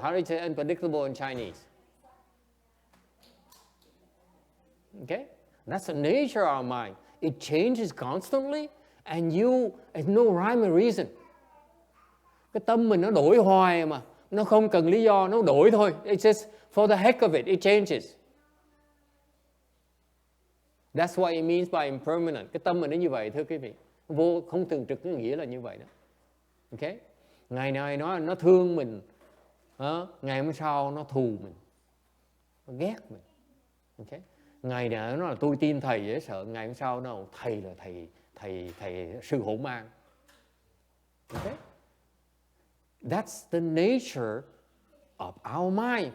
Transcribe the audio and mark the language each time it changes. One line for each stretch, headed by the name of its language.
English: How do you say unpredictable in Chinese? Okay? That's the nature of our mind. It changes constantly and there's no rhyme or reason.
Vietnamese: Cái tâm mình nó đổi hoài mà. Nó không cần lý do, nó đổi thôi.
English: It's just for the heck of it, it changes. That's what it means by impermanent.
Vietnamese: Cái tâm mình nó như vậy thưa quý vị. Không thường trực cái nghĩa là như vậy đó. Okay? Ngày này nó thương mình. Ngày hôm sau nó thù mình. Nó ghét mình. Okay? Ngày này nó là tôi tin thầy dễ sợ. Ngày hôm sau nó thầy là thầy sư hổ mang.
English: Okay? That's the nature of our mind.